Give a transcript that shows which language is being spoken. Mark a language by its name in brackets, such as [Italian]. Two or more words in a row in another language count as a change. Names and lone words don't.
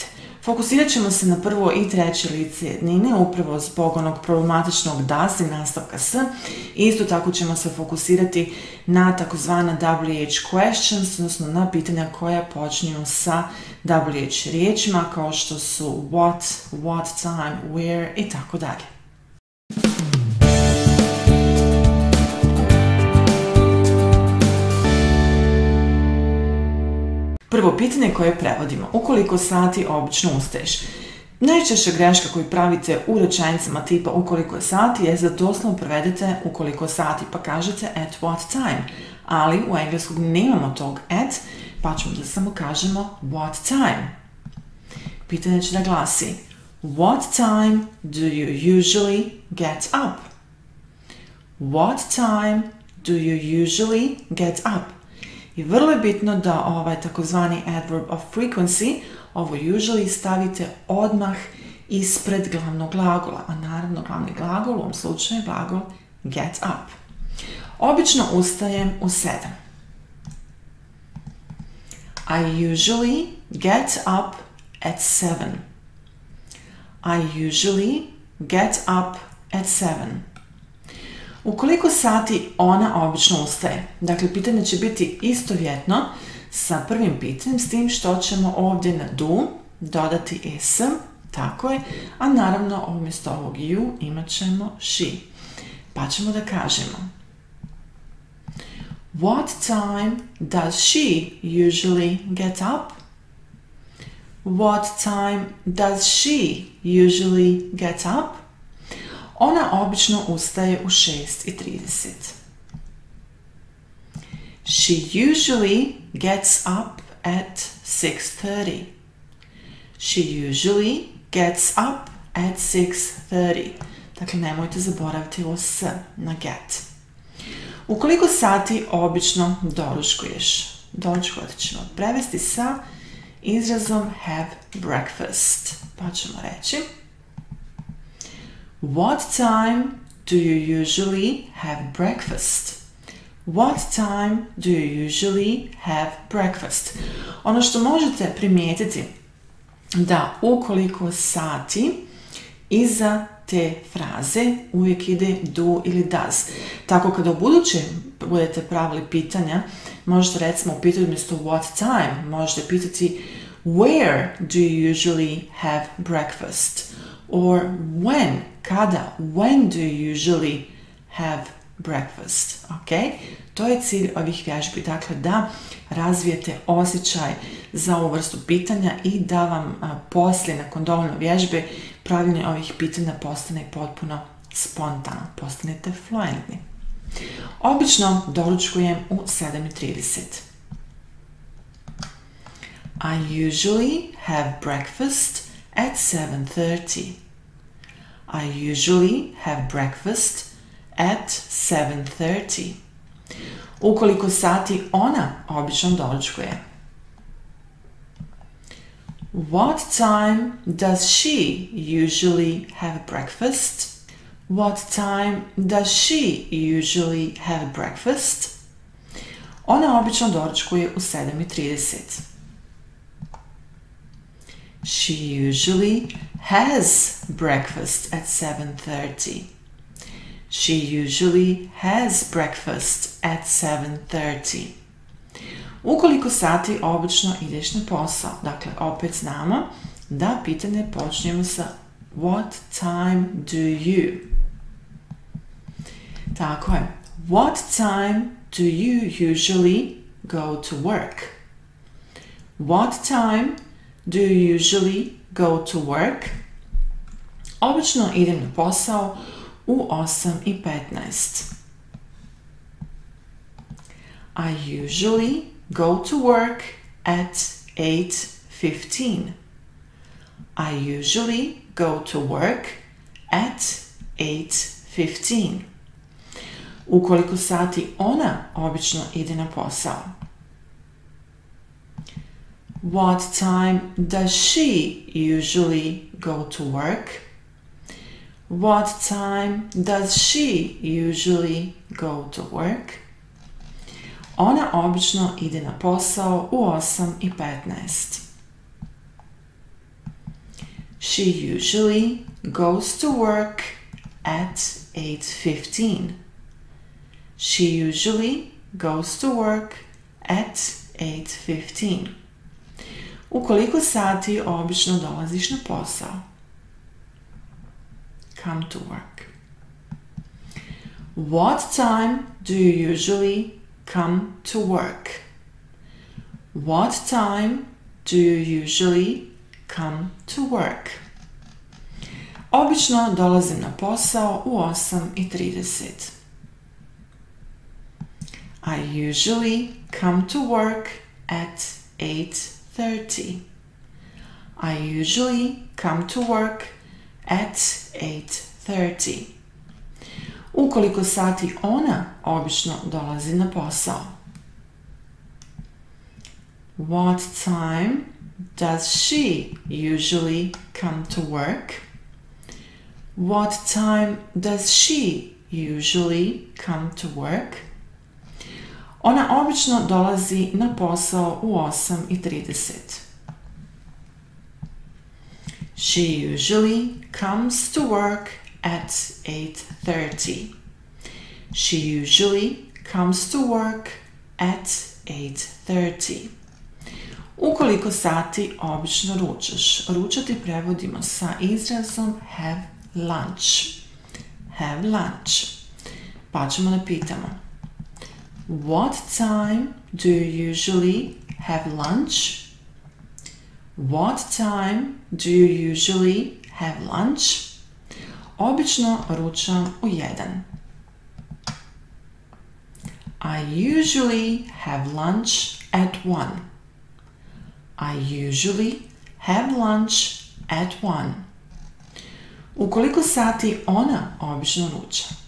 [Bosnian] Fokusirat ćemo se na prvo i treće lice jednine, upravo zbog onog problematičnog das i nastavka s. Isto tako ćemo se fokusirati na takozvana [English] WH questions, [Bosnian] odnosno na pitanja koja počinju sa WH riječima, kao što su [English] what time, [Bosnian] where i tako dalje. Prvo pitanje koje prevodimo: ukoliko sati obično ustaješ? Najčešća greška koju pravite u rečenicama tipa ukoliko je sati je da doslovno prevedete ukoliko sati pa kažete [English] at what time, [Bosnian] ali u engleskog nemamo tog at, pa ćemo da samo kažemo what time. Pitanje će da glasi: [English] what time do you usually get up? What time do you usually get up? [Bosnian] I vrlo je bitno da ovaj takozvani [English] adverb of frequency, [Bosnian] ovo usually, stavite odmah ispred glavnog glagola, a naravno glavni glagol u ovom slučaju je glagol [English] get up. [Bosnian] Obično ustajem u 7. [English] I usually get up at 7. I usually get up at 7. [Bosnian] Ukoliko sati ona obično ustaje? Dakle, pitanje će biti istovjetno sa prvim pitanjem, s tim što ćemo ovdje na do dodati s, tako je, a naravno umjesto ovog you imat ćemo she. Pa ćemo da kažemo: [English] what time does she usually get up? What time does she usually get up? [Bosnian] Ona obično ustaje u 6:30. [English] She usually gets up at 6:30. She usually gets up at 6:30. [Bosnian] Dakle, nemojte zaboraviti ovo s na get. Ukoliko sati obično doručkuješ? Doručkovat ćemo prevesti sa izrazom [English] have breakfast. [Bosnian] Pa ćemo reći: [English] what time do you usually have breakfast? What time do you usually have breakfast? [Bosnian] Ono što možete primijetiti da ukoliko sati iza te fraze uvijek ide do ili does. Tako kada u buduće budete pravili pitanja, možete recimo upitati umjesto [English] what time, [Bosnian] možete pitati [English] where do you usually have breakfast? Or when, kada, when do you usually have breakfast? Ok? [Bosnian] To je cilj ovih vježbi, dakle da razvijete osjećaj za ovu vrstu pitanja i da vam poslije, nakon dovoljno vježbe, pravljenje ovih pitanja postane potpuno spontano, postanete fluentni. Obično doručkujem u 7:30. [English] I usually have breakfast at 7:30. I usually have breakfast at 7:30. [Bosnian] Ukoliko sati ona obično doručkuje? [English] What time does she usually have breakfast? What time does she usually have breakfast? [Bosnian] Ona obično doručkuje u 7:30. [English] She usually has breakfast at 7:30. She usually has breakfast at 7:30. [Bosnian] Ukoliko sati obično ideš na posao? Dakle, opet znamo da pitanje počinjemo sa [English] what time do you? [Bosnian] Tako je. [English] What time do you usually go to work? What time do you usually go to work? [Bosnian] Obično idem na posao u 8:15. [English] I usually go to work at 8:15. I usually go to work at 8:15. [Bosnian] U koliko sati ona obično ide na posao? [English] What time does she usually go to work? What time does she usually go to work? [Bosnian] Ona obično ide na posao u 8:15. [English] She usually goes to work at 8:15. She usually goes to work at 8:15. [Bosnian] U koliko sati obično dolaziš na posao? [English] Come to work. What time do you usually come to work? What time do you usually come to work? [Bosnian] Obično dolazim na posao u 8:30. [English] I usually come to work at 8:30. I usually come to work at 8:30. [Bosnian] U koliko sati ona obično dolazi na posao? [English] What time does she usually come to work? What time does she usually come to work? [Bosnian] Ona obično dolazi na posao u 8:30. [English] She usually comes to work at 8:30. She usually comes to work at 8:30. [Bosnian] U koliko sati obično ručaš? Ručati prevodimo sa izrazom [English] have lunch. Have lunch. [Bosnian] Pa ćemo da pitamo. [English] What time do you usually have lunch? What time do you usually have lunch? [Bosnian] Obično ručam u 1. [English] I usually have lunch at 1. I usually have lunch at 1. [Bosnian] U koliko sati ona obično ruča?